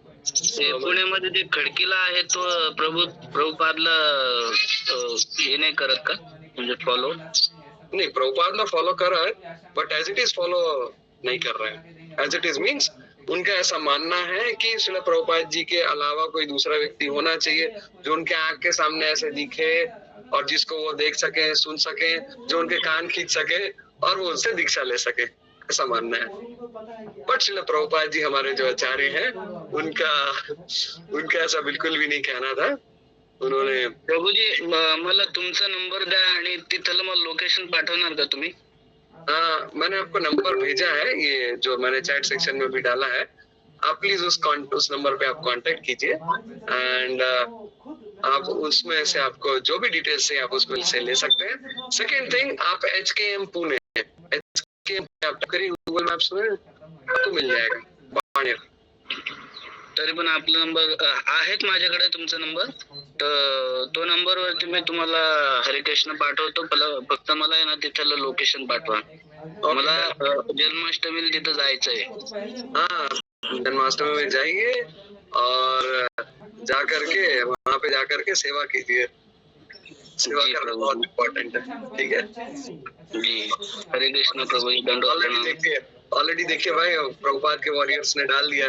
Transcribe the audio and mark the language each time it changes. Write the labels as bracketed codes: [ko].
[mr] पुण्यामध्ये जे खडकीला आहे तो प्रभुपादला हे नाही करत का, म्हणजे फॉलो? [hi] नहीं, प्रभुपादला फॉलो कर रहा है but as it is follow नहीं कर रहे हैं। एज इट इज मीन्स उनका ऐसा मानना है कि श्रील प्रभुपाद जी के अलावा कोई दूसरा व्यक्ति होना चाहिए जो उनके आंख के सामने ऐसे दिखे और जिसको वो देख सके, सुन सके, जो उनके कान खींच सके और वो उनसे दीक्षा ले सके, ऐसा मानना है। बट श्रील प्रभुपाद जी हमारे जो आचार्य हैं उनका ऐसा बिल्कुल भी नहीं कहना था। उन्होंने [mr] प्रभु जी मला तुमचा नंबर द्या आणि तिथलं मला लोकेशन पाठवणार का तुम्ही? [hi] हाँ, मैंने आपको नंबर भेजा है, ये जो मैंने चैट सेक्शन में भी डाला है। आप प्लीज उस नंबर पे आप कांटेक्ट कीजिए एंड आप उसमें से आपको जो भी डिटेल्स है आप उसमें से ले सकते हैं। सेकेंड थिंग, आप HKM पुणे आप करिए गूगल मैप्स में, आपको मिल जाएगा बाणेर। [mr] तरी पण आपला नंबर आहेत माझ्याकडे, तुमचा नंबर, तर तो नंबरवरती मी तुम्हाला हरे कृष्ण पाठवतो, फक्त मला आहे ना तिथलं लोकेशन पाठवा। मला जन्माष्टमीला तिथं जायचंय। [hi] हाँ, जन्माष्टमी में जाइए और जा करके वहाँ पे जा करके सेवा कीजिए। सेवा करना बहुत इम्पोर्टेंट है, ठीक है जी। हरे कृष्ण प्रभु जी। ऑलरेडी देखिए भाई, प्रभुपाद के वॉरियर्स ने डाल दिया